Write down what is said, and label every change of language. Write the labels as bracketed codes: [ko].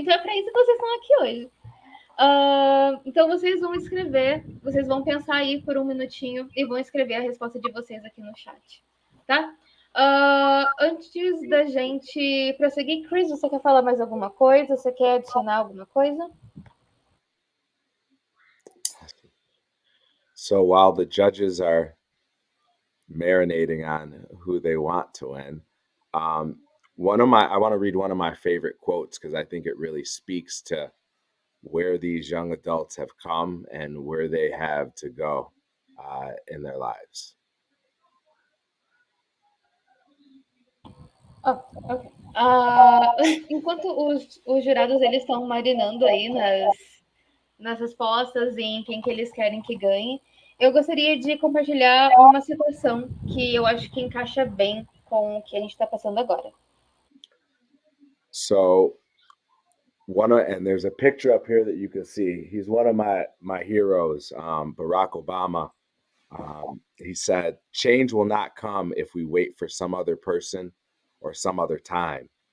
[pt] Então é para isso que vocês estão aqui hoje. Então vocês vão escrever, vocês vão pensar aí por um minutinho e vão escrever a resposta de vocês aqui no chat, tá? Antes da gente prosseguir, Chris, você quer falar mais alguma coisa? Você quer adicionar alguma coisa? [en] So while the judges are marinating on who they want to win, I want to read one of my favorite quotes because I think it really speaks to where these young adults have come and where they have to go in their lives. Okay. [pt] Enquanto os jurados eles estão marinando aí nas respostas e em quem que eles querem que ganhe, eu gostaria de compartilhar uma situação que eu acho que encaixa bem com o que a gente está passando agora. [en] So and there's a picture up here that you can see. He's one of my heroes, Barack Obama. He said, "Change will not come if we wait for some other person or some other time.